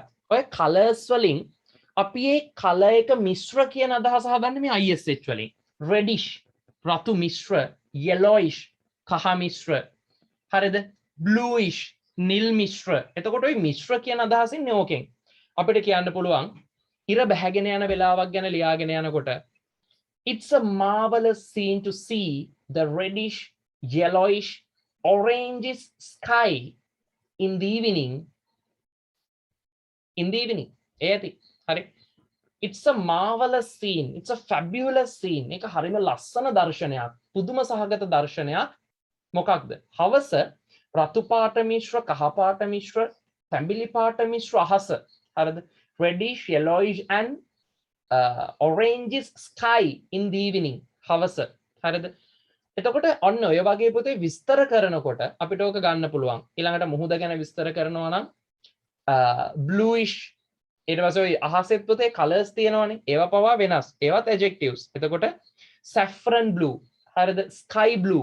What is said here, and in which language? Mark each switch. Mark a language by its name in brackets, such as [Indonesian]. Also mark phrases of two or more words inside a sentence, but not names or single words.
[Sinhala] ඔය කලර්ස් වලින් අපි මේ කලර් එක මිශ්‍ර කියන අදහස හදන්නේ මේ ISH වලින්. reddish රතු මිශ්‍ර, yellowish කහ මිශ්‍ර. හරිද? bluish නිල් මිශ්‍ර. එතකොට ওই මිශ්‍ර කියන අදහසින් නෝකෙන් අපිට කියන්න පුළුවන් ඉර බැහැගෙන යන වෙලාවක් ගැන ලියාගෙන යනකොට [English] it's a marvelous scene to see the reddish, yellowish, orangish sky in the evening. [Sinhala] ඒති හරි. [English] It's a marvelous scene. It's a fabulous scene. [Sinhala] මේක හරිම ලස්සන දර්ශනයක්. පුදුම සහගත දර්ශනයක්. මොකක්ද? හවස රතු පාට මිශ්‍ර, කහ පාට මිශ්‍ර, තැඹිලි පාට මිශ්‍ර අහස. හරිද? [English] reddish, yellowish and orangish sky in the evening. [Sinhala] හවස. හරිද? එතකොට ඔන්න ඔය වගේ පුතේ විස්තර කරනකොට අපිට ඕක ගන්න පුළුවන්. ඊළඟට මුහුද ගැන විස්තර කරනවා නම් bluish ඊට පස්සේ ඔය අහසෙත් පුතේ කලර්ස් තියෙනවනේ. ඒවා පවා වෙනස්. ඒවත් adjectives. එතකොට [English] saffron blue. [Sinhala] හරිද? [English] sky blue.